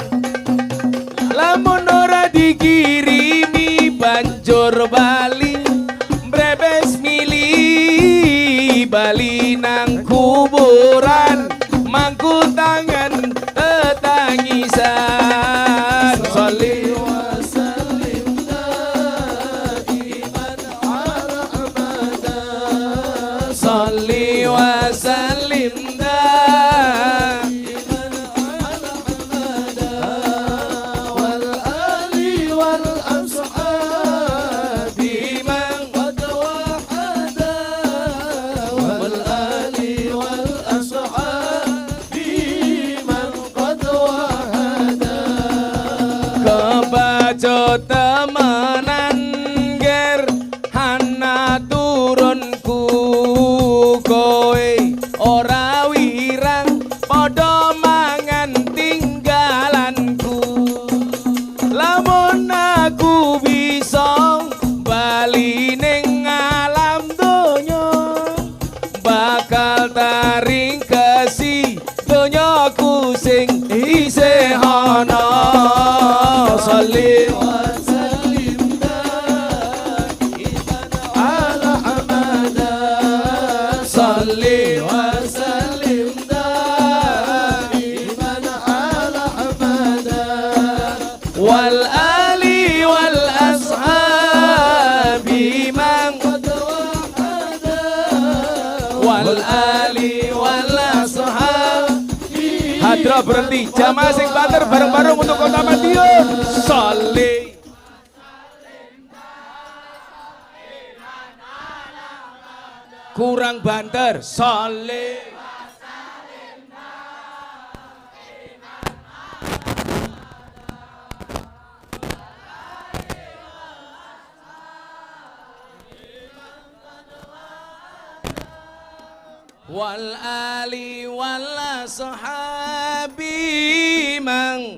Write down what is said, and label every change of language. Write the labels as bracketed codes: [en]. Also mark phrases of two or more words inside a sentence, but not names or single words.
[jv] Lamun ora dikirimi banjur bali mbrebes mili bali nang kuburan mangku tangan tetangisan. [ar] صل وسلم دائما على أبدا. صل وسلم دائما على أبدا. والآل والأصحاب من قد وحدا. والآل والأصحاب من قد وحدا. [jv] Kebaca temenan ger hana turunku kowe ora wirang padha mangan tinggalanku. Lamun aku bisa bali ning alam donya bakal taring kesi donyaku sing isih ana. [ar] صل وسلم دائما على أبدا. صل وسلم دائما على أبدا. والآل والأصحاب من قد وحدا. والآل والأصحاب. [jv] Hadra berhenti, jamaah sing banter bareng-bareng untuk Kota Madiun. Sholli kurang banter. [ar] صل والآل والأصحاب mang.